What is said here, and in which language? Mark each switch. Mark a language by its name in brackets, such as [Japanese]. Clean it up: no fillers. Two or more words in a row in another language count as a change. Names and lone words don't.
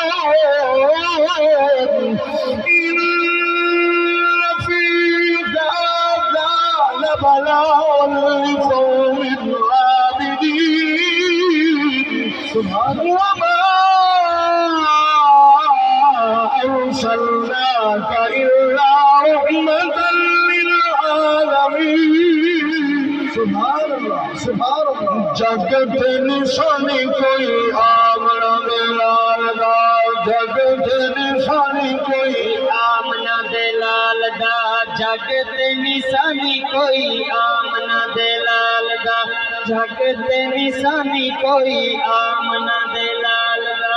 [Arabic] بلاء لقوم عابدين وما أرسلناك إلا رحمة للعالمين سبحان اللہ سبحان اللہ [Punjabi] جگت نشانی کوئی آمنہ دے لال دا جگت نشانی کوئی آمنہ دے لال دا جگ تے نشانی کوئی آمنہ دے لال دا جگ تے نشانی کوئی آمنہ دے لال دا